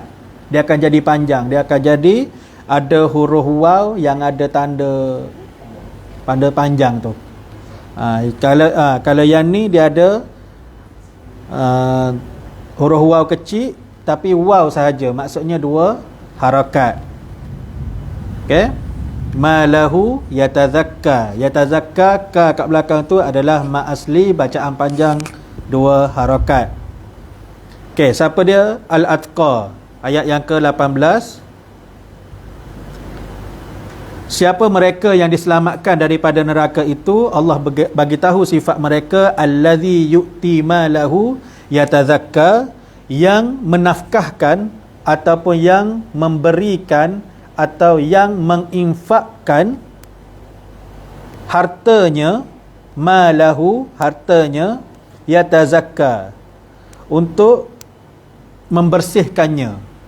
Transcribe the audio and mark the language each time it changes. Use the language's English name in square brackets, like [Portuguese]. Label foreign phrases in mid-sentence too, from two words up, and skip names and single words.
[Malay] Dia akan jadi panjang, dia akan jadi ada huruf waw yang ada tanda panjang tu. Kalau yang ni dia ada huruf waw kecil tapi waw sahaja, maksudnya dua harakat. Okey. [Arabic] ماله يتزكى. [Malay] Yatazakka, ka kat belakang tu adalah ma asli, bacaan panjang dua harakat. Okey, siapa dia? Al-atqa. Ayat yang ke-18. Siapa mereka yang diselamatkan daripada neraka itu? Allah bagi tahu sifat mereka, [Arabic] الذي يؤتي ماله يتزكى, [Malay] yang menafkahkan ataupun yang memberikan atau yang menginfakkan hartanya, malahu, hartanya, yatazakka, untuk membersihkannya.